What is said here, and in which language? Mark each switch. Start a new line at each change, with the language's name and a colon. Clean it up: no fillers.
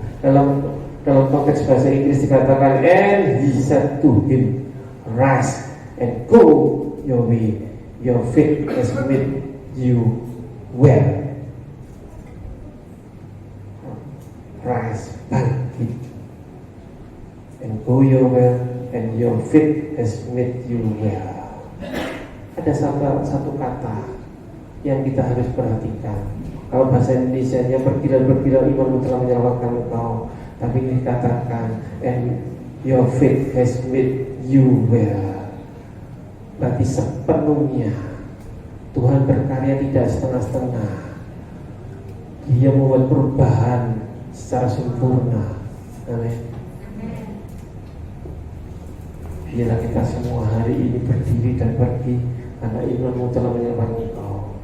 Indonesian: Dalam konteks bahasa Inggris dikatakan,
English: and he said to him, rise and go your way, your faith has made you well. Rise, bangkit, and go your way, and your faith has made you well.
Indonesian: Ada satu kata yang kita harus perhatikan. Kalau bahasa Indonesianya, pergilah imanmu telah menyelamatkan engkau. Tapi ini dikatakan,
English: and your faith has made you well.
Indonesian: Berarti sepenuhnya Tuhan berkarya, tidak setengah-setengah. Dia membuat perubahan secara sempurna. Amin. Biarlah kita semua hari ini berdiri dan pergi, karena imanmu telah menyelamatkan engkau.